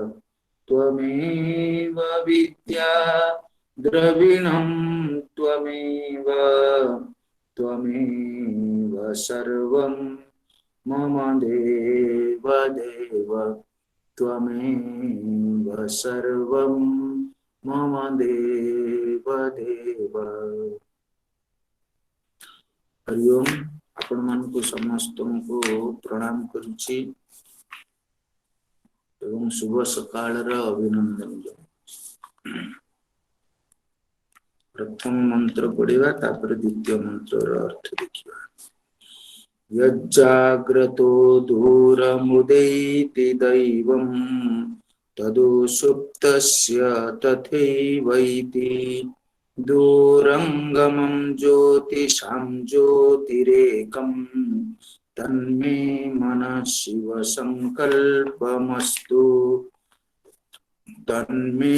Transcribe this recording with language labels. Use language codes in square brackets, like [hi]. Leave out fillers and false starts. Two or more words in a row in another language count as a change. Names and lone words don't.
[sa] विद्या द्रविणं त्वमेव सर्वं मम देव त्वमेव सर्वं मम देव [or] ହରି ଓଁ ଆପଣ ମାନଙ୍କୁ ସମସ୍ତଙ୍କୁ ପ୍ରଣାମ କରୁଛି ଏବଂ ଶୁଭ ସକାଳର ଅଭିନନ୍ଦନ ପ୍ରଥମ ମନ୍ତ୍ର ପଢ଼ିବା ତାପର ଦ୍ୱିତୀୟ ମନ୍ତ୍ରର ଅର୍ଥ ଦେଖିବା [sa] यज्जाग्रतो दूरमुदैति दैवं तदु सुप्तस्य तथैवैति दूरंगमं ज्योतिषां ज्योतिरेकं तन्मे मनः शिव संकल्पमस्तु तन्मे